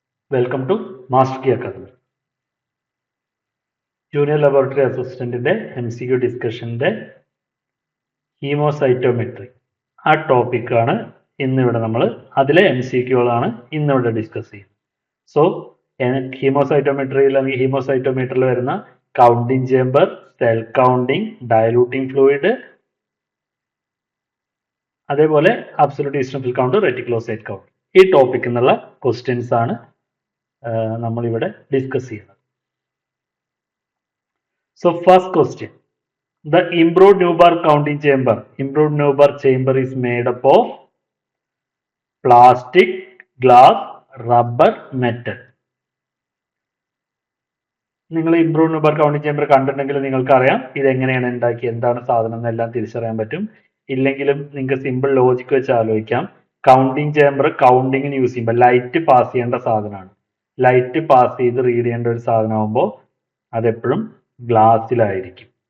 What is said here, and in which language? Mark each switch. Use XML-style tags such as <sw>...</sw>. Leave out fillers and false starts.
<en>Welcome to Master Key Academy.</en> <ml>Junior laboratory അസിസ്റ്റന്റിന്റെ MCQ ഡിസ്കഷന്റെ ഹീമോസൈറ്റോമെട്രി ആ ടോപ്പിക്കാണ് ഇന്നിവിടെ നമ്മൾ അതിലെ MCQകളാണ് ഇന്നിവിടെ ഡിസ്കസ് ചെയ്യുന്നത്. സോ ഹീമോസൈറ്റോമെട്രിയിൽ അല്ലെങ്കിൽ ഹീമോസൈറ്റോമീറ്ററിൽ വരുന്ന counting chamber, cell counting, ഡയലൂട്ടിംഗ് fluid, അതേപോലെ അബ്സല്യൂട്ട് ഈസ്നോഫിൽ കൗണ്ട്, റെറ്റിക്കുലോസൈറ്റ് കൗണ്ട്, ഈ ടോപ്പിക്കിൽ നിന്നുള്ള ക്വസ്റ്റ്യൻസ് ആണ് നമ്മളിവിടെ ഡിസ്കസ് ചെയ്യുന്നത്.</ml> <en>So first question, the improved Newbar counting chamber is made up of plastic, glass, rubber, metal.</en> <ml>നിങ്ങൾ ഇംപ്രൂവ് ന്യൂബാർ കൗണ്ടിങ് ചേമ്പർ കണ്ടിട്ടുണ്ടെങ്കിൽ നിങ്ങൾക്ക് അറിയാം ഇത് എങ്ങനെയാണ് ഉണ്ടാക്കി, എന്താണ് സാധനം എന്നെല്ലാം തിരിച്ചറിയാൻ പറ്റും. ഇല്ലെങ്കിലും നിങ്ങൾക്ക് സിമ്പിൾ ലോജിക് വെച്ച് ആലോചിക്കാം. കൗണ്ടിങ് ചേമ്പർ കൗണ്ടിങ്ങിന് യൂസ് ചെയ്യുമ്പോൾ ലൈറ്റ് പാസ് ചെയ്യേണ്ട സാധനമാണ്. ലൈറ്റ് പാസ് ചെയ്ത് റീഡ് ചെയ്യേണ്ട ഒരു സാധനമാകുമ്പോൾ അതെപ്പോഴും ഗ്ലാസ്സിലായിരിക്കും.</ml>